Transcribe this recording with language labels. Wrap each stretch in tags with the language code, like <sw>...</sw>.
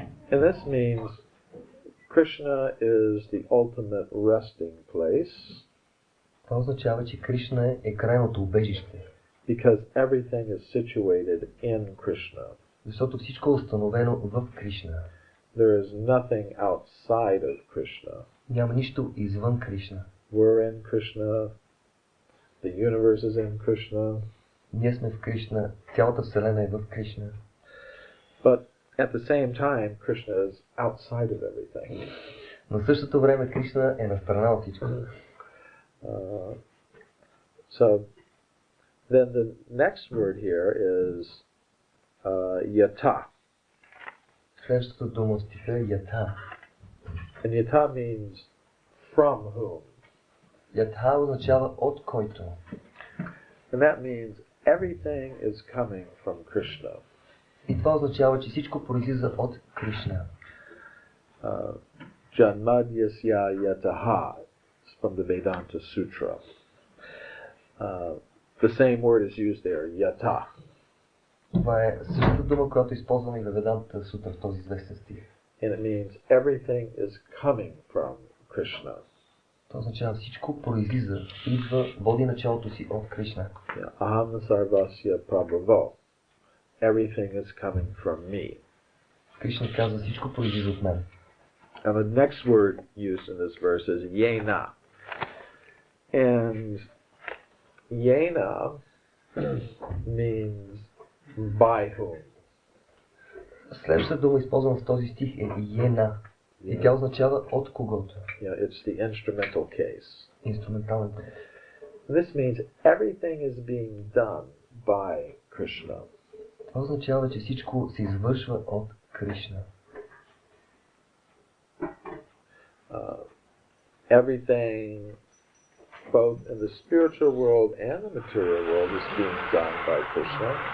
<en>And this means Krishna is the ultimate resting place.</en> <bg>Това означава, че Кришна е крайното убежище.</bg> <en>Because everything is situated in Krishna.</en> <bg>Защото всичко е установено в Кришна.</bg> <en>There is nothing outside of Krishna.</en> <bg>Няма нищо извън Кришна.</bg> <en>We're in Krishna. The universe is in Krishna.</en> <bg>Ние сме в Кришна. Цялата Вселена е в Кришна.</bg> <en>But at the same time, Krishna is outside of everything.</en> <bg>Но в същото време Кришна е на страна от всичко.</bg> <en>So then the next word here is yata.</en> <bg>Следващата дума в стиха е ята.</bg> <en>And yata means from whom.</en> <bg>Ята означава от който.</bg> <en>And that means everything is coming from Krishna.</en> <bg>И това означава, че всичко произлиза от Кришна.</bg> <sa>Janmadyasya yataha</sa> <en>from the Vedanta Sutra. The same word is used there, yata.</en> <bg>Това е същата дума, която използваме и във Веданта Сутра в този известен стих.</bg> <en>And it means everything is coming from Krishna.</en> <bg>Това означава всичко произлиза, идва, води началото си от Кришна.</bg> <sa>Aham sarvasya prabhavo.</sa> <en>Everything is coming from me.</en> <bg>Кришна казва, всичко произлиза от мен.</bg> <en>And the next word used in this verse is yena. And yena means by whom.</en> <bg>Следващата дума, използвана в този стих, е йена. И тя означава от когото.</bg> <en>It's the instrumental case.</en> <bg>Инструментален път.</bg> <en>This means everything is being done by Krishna.</en> <bg>Това означава, че всичко се извършва от Кришна.</bg> <en>Everything, both in the spiritual world and the material world, is being done by Krishna.</en>